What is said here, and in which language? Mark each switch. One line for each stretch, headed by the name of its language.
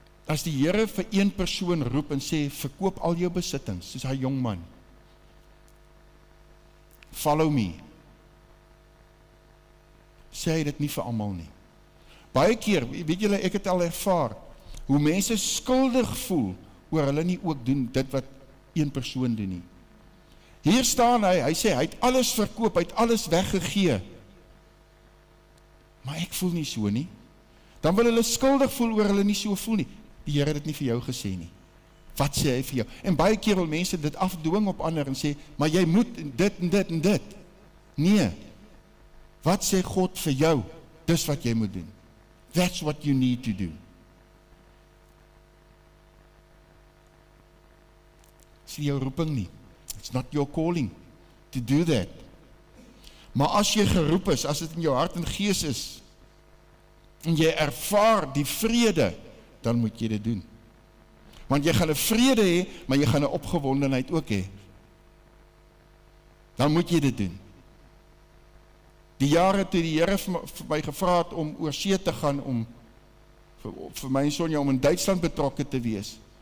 Afrikaans: As die Here vir een persoon roep en sê, verkoop al jou besittings, soos hy jong man.
English: Follow me.
Afrikaans: Sê hy dit nie vir almal nie. Baie keer, weet julle, ek het al ervaar, hoe mense skuldig voel, oor hulle nie ook doen dit wat een persoon doen nie. Hier staan hy sê, hy het alles verkoop, hy het alles weggegee. Maar ek voel nie so nie. Dan wil hulle skuldig voel oor hulle nie so voel nie. Die Here het dit nie vir jou gesê nie. Wat sê hy vir jou? En baie keer wil mense dit afdwing op ander en sê, maar jy moet dit en dit en dit. Nee. Wat sê God vir jou? Dis wat jy moet doen.
English: That's what you need to do.
Afrikaans: Dis nie jou roeping nie.
English: It's not your calling to do that.
Afrikaans: Maar as jy geroep is, as dit in jou hart en gees is, en jy ervaar die vrede, dan moet jy dit doen. Want jy gaan 'n vrede hê, maar jy gaan 'n opgewondenheid ook hê. Dan moet jy dit doen. Die jare toe die Here vir my gevra het om oor see te gaan, om vir my en Sonja om in Duitsland betrokke te wees.